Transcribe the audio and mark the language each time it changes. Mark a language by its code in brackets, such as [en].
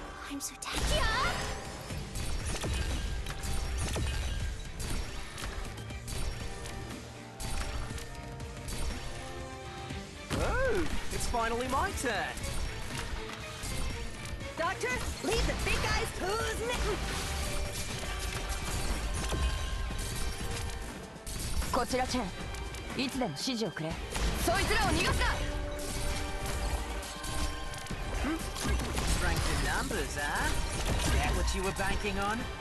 [en] I'm so tired. Oh, it's finally my turn. Doctor, leave the big guys who's mitten. [ja] こちらチェン、いつでも指示をくれ。そいつらを逃がすな。 [en] Strength in numbers, huh? Is that what you were banking on?